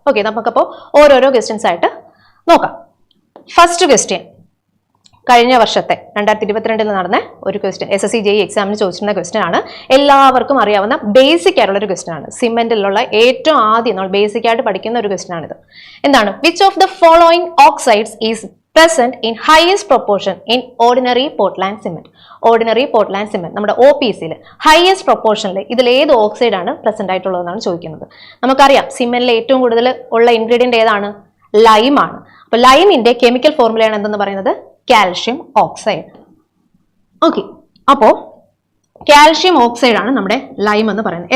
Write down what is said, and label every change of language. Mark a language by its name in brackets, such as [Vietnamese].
[Malayalam] Okay, നമുക്കപ്പോൾ ഓരോരോ questions ആയിട്ട് നോക്കാം. ഫസ്റ്റ് ക്വസ്റ്റ്യൻ കഴിഞ്ഞ വർഷത്തെ 2022 നടന്ന ഒരു ക്വസ്റ്റ്യൻ, SSC JE എക്സാമിന് ചോദിച്ചിരുന്ന ക്വസ്റ്റ്യൻ ആണ്. എല്ലാവർക്കും അറിയാവുന്ന ബേസിക് ആയിട്ടുള്ള ഒരു ക്വസ്റ്റ്യൻ ആണ്. സിമെന്റിലുള്ള ഏറ്റവും ആദ്യം നമ്മൾ ബേസിക് ആയിട്ട് പഠിക്കുന്ന ഒരു ക്വസ്റ്റ്യൻ ആണിത്. എന്താണ്? [English] Which of the following oxides is present in highest proportion in ordinary Portland cement? [Malayalam] Ordinary Portland cement നമ്മുടെ OPC ഹയസ്റ്റ് പ്രൊപ്പോർഷനിൽ ഇതിൽ ഏത് ഓക്സൈഡ് ആണ് പ്രസന്റ് ആയിട്ടുള്ളതെന്നാണ് ചോദിക്കുന്നത്. നമുക്കറിയാം സിമെന്റിൽ ഏറ്റവും കൂടുതൽ ഉള്ള ഇൻഗ്രീഡിയന്റ് ഏതാണ്? ലൈം ആണ്. അപ്പൊ ലൈമിന്റെ കെമിക്കൽ ഫോർമുലയാണ് എന്തെന്ന് പറയുന്നത്? Calcium oxide. ഓക്കെ, അപ്പോ കാൽഷ്യം ഓക്സൈഡ് ആണ് നമ്മുടെ ലൈം എന്ന് പറയുന്നത്.